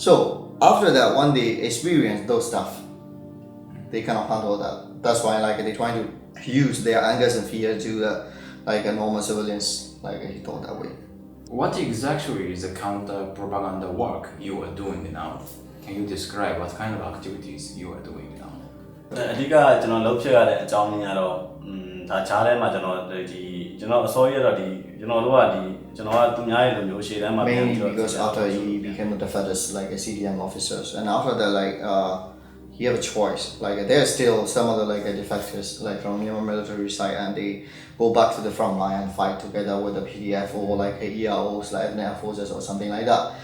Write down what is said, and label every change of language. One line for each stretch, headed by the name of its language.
English: So after that, when they experience those stuff, they cannot handle that. That's why like they trying to use their angers and fear to like normal civilians, like he thought that way. What exactly is the counter propaganda work you are doing now? Can you describe what kind of activities you are doing now?
Burmese: အဓိကကျွန်တော်လုပ်ဖြစ်ရတဲ့အကြောင်းရင်းကတော့ဒါချားထဲမှာကျွန်တော်အစောကြီးတော့ကျွန်တော်တို့ကကျွန်တော်ကသူများရဲ့လူမျိုးရှေ့တန်းမှာ
English: mainly because after he became the defenders like a CDM officers and after that like he have a choice like there are still some of the like defectors like from Myanmar military side and they go back to the front line and fight together with the PDF or like EROs like ethnic forces or something like that.